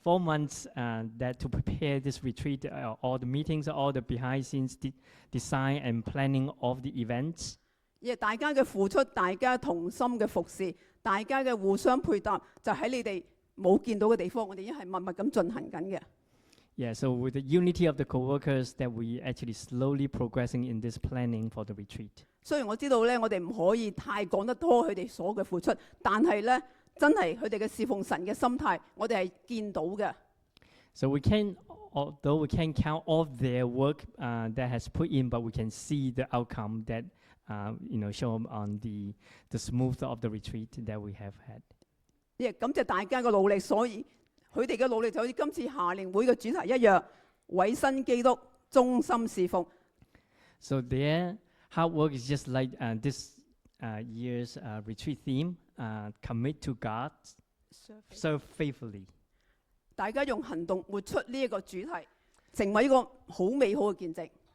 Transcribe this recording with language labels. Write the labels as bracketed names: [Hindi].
[English] 4 months that to prepare this retreat, all the meetings, all the behind-scenes design and planning of the events. [Cantonese] 因為大家嘅付出，大家同心嘅服侍，大家嘅互相配搭，就喺你哋冇見到嘅地方，我哋已經係默默咁進行緊嘅。 [English] Yeah, so with the unity of the co-workers that we actually slowly progressing in this planning for the retreat. [Cantonese] 雖然我知道咧，我哋唔可以太講得多佢哋所嘅付出，但係咧，真係佢哋嘅侍奉神嘅心態，我哋係見到嘅。 [English] So although we can't count all their work that has put in, but we can see the outcome that show on the smooth of the retreat that we have had. [Cantonese] 亦感謝大家嘅努力，所以佢哋嘅努力就好似今次夏令會嘅主題一樣，委身基督，忠心侍奉。 [English] So their hard work is just like this year's retreat theme, commit to God, serve faithfully. [Cantonese] 大家用行動活出呢一個主題，成為一個好美好嘅見證。